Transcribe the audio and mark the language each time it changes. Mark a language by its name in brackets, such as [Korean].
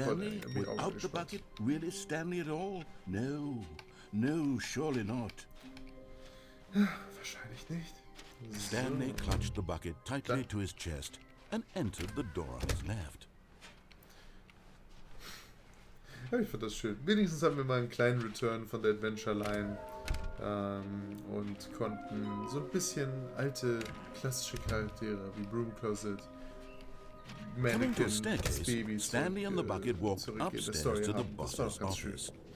[English] Is Stanley without the bucket really Stanley at all? No, surely not. [German] Wahrscheinlich nicht. [English] Stanley clutched the bucket tightly to his chest and entered the door on his left. [German] Ja, ich finde das schön. Wenigstens haben wir mal einen kleinen Return von der Adventure Line und konnten so ein bisschen alte, klassische Charaktere wie Broom Closet, Mannequin, das Baby, [English] Stanley and the bucket walked upstairs to the boss's office.